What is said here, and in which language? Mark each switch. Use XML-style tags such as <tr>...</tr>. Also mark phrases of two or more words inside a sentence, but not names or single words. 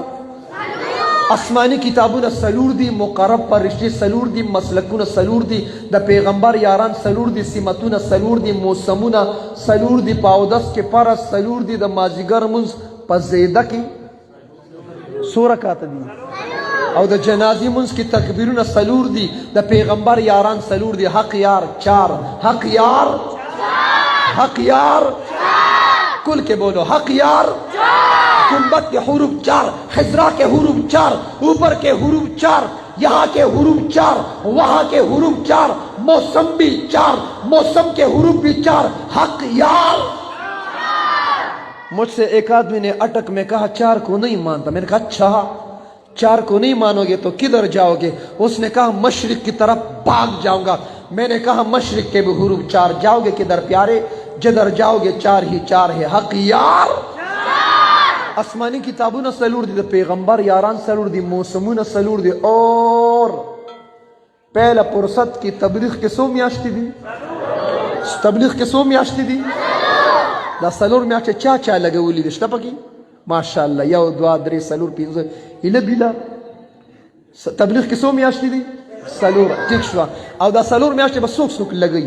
<ps>آسمانی کتابونه څلور دي، مقرب فرشتې څلور دي، مسلکونه څلور دي، د پیغمبر یاران څلور دي، سمتونه څلور دي، موسمونه څلور دي، په اودس کې فرض څلور دي، د مازدیګر لمونځ په زیده کې څو رکعته دي، او د جنازې لمونځ کې تکبیرونه څلور دي، د پیغمبر یاران څلور دي.</ps> <ur>حق یار چار، حق یار کل کے بولو، حق یار گنبد کے حروف چار، خزرا کے حروف چار، اوپر کے حروف چار، یہاں کے حروف چار، وہاں کے حروف چار، موسم بھی چار، موسم کے حروف بھی چار. حق یار. مجھ سے ایک آدمی نے اٹک میں کہا چار کو نہیں مانتا. میں نے کہا اچھا چار کو نہیں مانو گے تو کدھر جاؤ گے؟ اس نے کہا مشرق کی طرف بھاگ جاؤں گا. میں نے کہا مشرق کے بھی حروف چار، جاؤ گے کدھر پیارے؟ جدھر جاؤ گے چار ہی چار ہے. حق یار.</ur> <ps>آسمانی کتابونه څلور دي، د پیغمبر یاران څلور دي، موسمونه څلور دي.</ps> <ur>اور پہلا فرصت کی</ur> <ps>تبلیغ کې څو میاشتې دي؟ تبلیغ کې څو میاشتې دي؟ دا څلور میاشتې چا لګولي دي؟ شته پکې؟ ماشاءالله. یو دوه درې څلور پنځه هیله بیله. تبلیغ کې څو میاشتې دي؟ څلور. ټیک شوه. او دا څلور میاشتې به څوک لګوي؟</ps>